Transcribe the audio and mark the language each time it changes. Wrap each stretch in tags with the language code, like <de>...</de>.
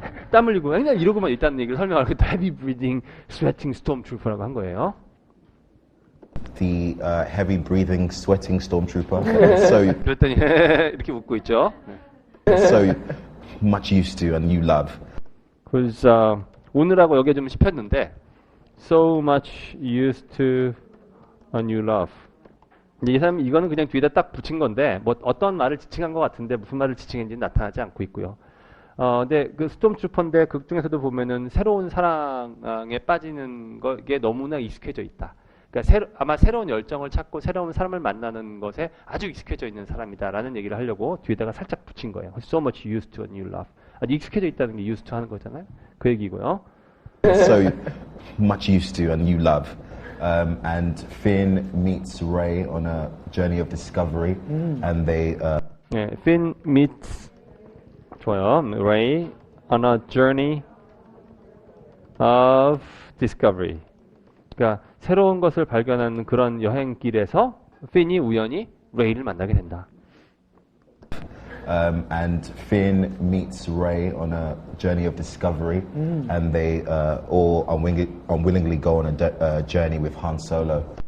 <ko>땀 흘리고 맨날 이러고만 있다는 얘기를 설명하고</ko> <en>heavy breathing, sweating stormtrooper</en> <ko>라고 한 거예요.</ko> <en>the heavy breathing, sweating stormtrooper. So</en> <ko>그랬더니 이렇게 웃고 있죠.</ko> <en>so much used to and you love.</en> <ko>그래서 오늘하고 여기에 좀 씹혔는데</ko> <en>so much used to and you love.</en> <ko>이 사람 이거는 그냥 뒤에다 딱 붙인 건데 뭐 어떤 말을 지칭한 것 같은데 무슨 말을 지칭했는지 나타나지 않고 있고요. 근데 그 스톰트루퍼인데 극 중에서도 보면은 새로운 사랑에 빠지는 것에 너무나 익숙해져 있다. 그러니까 아마 새로운 열정을 찾고 새로운 사람을 만나는 것에 아주 익숙해져 있는 사람이다라는 얘기를 하려고 뒤에다가 살짝 붙인 거예요.</ko> <en>So much used to and you love.</en> <ko>아주 익숙해져 있다는 게 used to 하는 거잖아요. 그 얘기고요.</ko> <en>So much used to and you love. And Finn meets Rey on a journey of discovery, and they.</en> <ko>네, Finn meets 좋아요.</ko> <en>Rey on a journey of discovery.</en> <ko>그러니까 새로운 것을 발견하는 그런 여행길에서 핀이 우연히 레이를 만나게 된다.</ko> <en>And Finn meets Rey on a journey of discovery, and they all unwillingly go on a journey with Han Solo.</en>